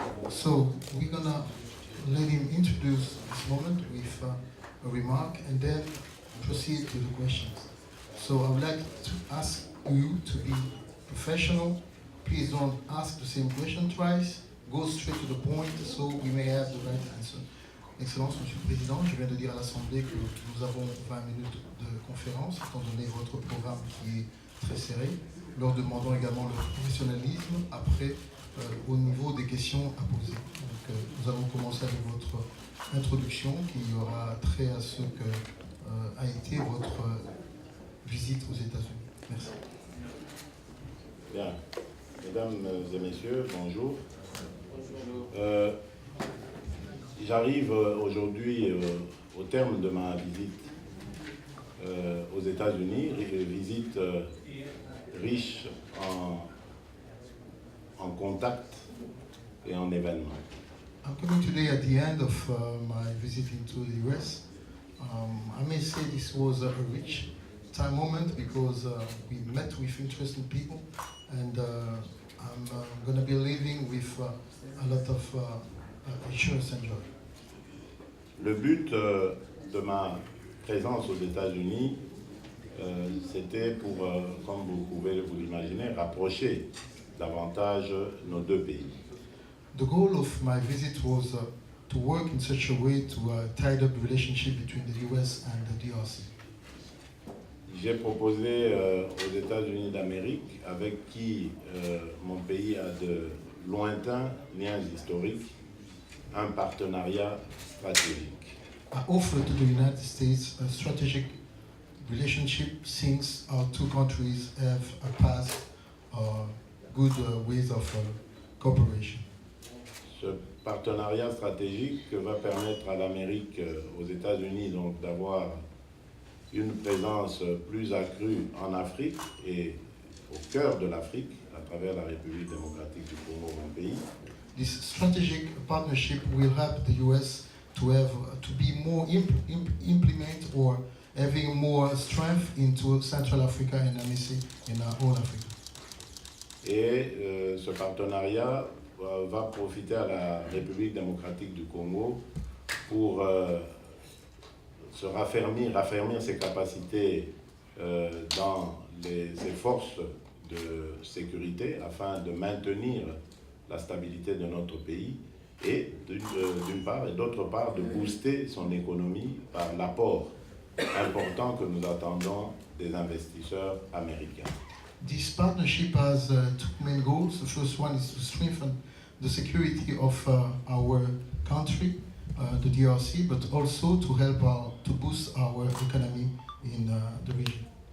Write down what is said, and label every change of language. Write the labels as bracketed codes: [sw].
[en] So we're going to let him introduce this moment with a remark and then proceed to the questions. So I would like to ask you to be professional. Please don't ask the same question twice. Go straight to the point so we may have the right answer. [fr] Excellence, Monsieur le Président, je viens de dire à l'Assemblée que nous avons 20 minutes de conférence, étant donné votre programme qui est très serré. Leur demandons également le professionnalisme après au niveau des questions à poser. Donc, nous allons commencer avec votre introduction qui aura trait à ce que a été votre visite aux États-Unis. Merci. Bien. Mesdames et messieurs, bonjour. J'arrive aujourd'hui au terme de ma visite aux États-Unis, visite riche en contacts et en événements. [en] I'm coming today at the end of my visit into the US. I may say this was a rich time moment because we met with interesting people and I'm going to be leaving with a lot of assurance and joy. [fr] Le but de ma présence aux États-Unis, c'était pour, comme vous pouvez vous l'imaginer, rapprocher davantage nos deux pays. [en] The goal of my visit was to work in such a way to tie up the relationship between the US and the DRC. [fr] J'ai proposé aux États-Unis d'Amérique, avec qui mon pays a de lointains liens historiques, un partenariat stratégique. [en] I offered to the United States a strategic relationship since our two countries have a past good ways of cooperation. [fr] Ce partenariat stratégique va permettre à l'Amérique, aux États-Unis, donc d'avoir une présence plus accrue en Afrique et au cœur de l'Afrique, à travers la République démocratique du Congo, mon pays. [en] This strategic partnership will help the US to be more implement or having more strength into Central Africa and in all Africa. [fr] Et ce partenariat va profiter à la République démocratique du Congo pour raffermir ses capacités dans ses forces de sécurité afin de maintenir la stabilité de notre pays et d'une part et d'autre part de booster son économie par l'apport important que nous attendons des investisseurs américains. [en] This partnership has two main goals. The first one is to strengthen the security of our country, the DRC, but also to help to boost our economy in the region.